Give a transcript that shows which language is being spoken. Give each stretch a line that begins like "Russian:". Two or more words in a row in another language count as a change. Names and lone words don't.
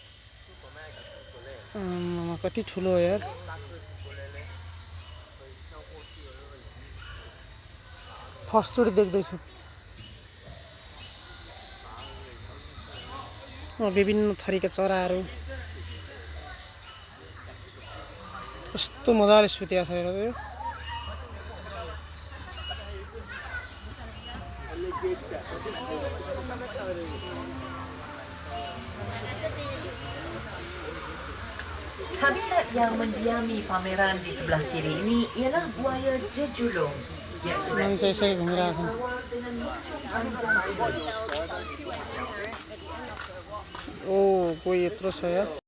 Nepali: कति ठुलो हो यार। फर्स्टचोटि देख्दैछु। विभिन्न थरीका चराहरू कस्तो मजाले सुतेको छ हेर यो।
Malay: Habitat yang mendiami pameran di sebelah kiri ini ialah buaya jejulung, iaitu
Nepali: मान्छे यसै घुमिरहेको छ।
Malay: bertulang dengan muncung panjang kulit.
Nepali: ओ कोही यत्रो छ यार।